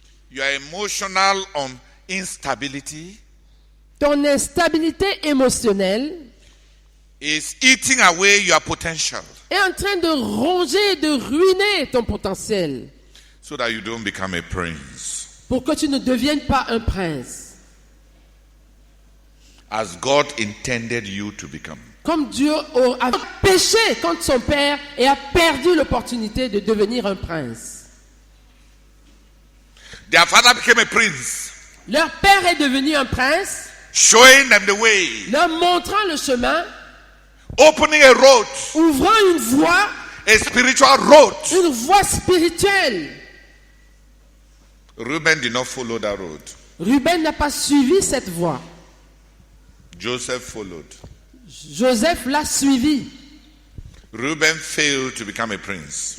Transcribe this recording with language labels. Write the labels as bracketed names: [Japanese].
[English] You are emotional on instability. [French] Ton instabilité émotionnelle [English] is eating away your potential. [French] Est en train de ronger, de ruiner ton potentiel. [English] So that you don't become a prince. [French] Pour que tu ne deviennes pas un prince. [English] As God intended you to become. [French] Comme Dieu a péché contre son père et a perdu l'opportunité de devenir un prince. [English] Their father became a prince. [French] Leur père est devenu un prince. [English] Showing them the way. [French] Leur montrant le chemin. [English] Opening a road. [French] Ouvrant une voie. [English] A spiritual road. [French] Une voie spirituelle. [English] Reuben did not follow that road. [French] Ruben n'a pas suivi cette voie. [English] Joseph followed. [French] Joseph l'a suivi. [English] Reuben failed to become a prince.